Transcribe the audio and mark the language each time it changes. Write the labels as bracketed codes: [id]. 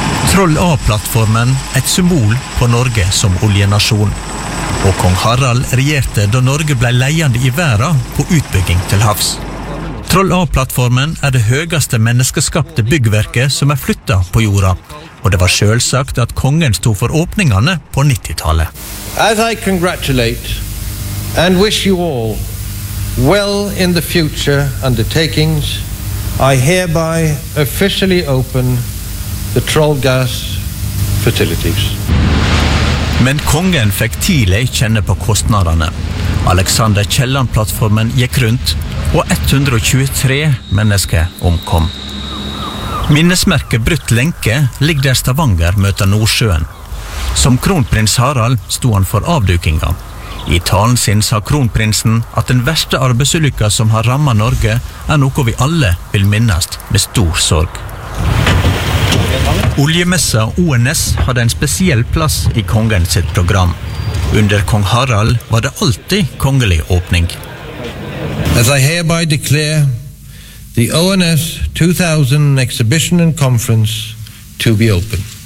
[no] Troll A-plattformen, et symbol på Norge som oljenasjon. Og kong Harald regjerte da Norge ble leiende i verden på utbygging til havs. Troll A-plattformen det høyeste menneskeskapte byggverket som flyttet på jorda. Og det var selvsagt at kongen stod for åpningene på 90-tallet. [en] As I congratulate and wish you all well in the future undertakings, I hereby officially open the Trollgas facilities. [no] Men kongen fikk tidlig kjenne på kostnaderne. Alexander Kielland-plattformen gikk rundt, og 123 mennesker omkom. Minnesmerket Brutt Lenke ligger der Stavanger møter Nordsjøen. Som kronprins Harald sto han for avdukingen. I talen sin sa kronprinsen at den verste arbeidsulykka som har rammet Norge er noe vi alle vil minnes med stor sorg. Oljemessa ONS hadde en spesiell plass i kongen sitt program. Under kong Harald var det alltid kongelig åpning. [en] As I hereby declare the ONS 2000 exhibition and conference to be open.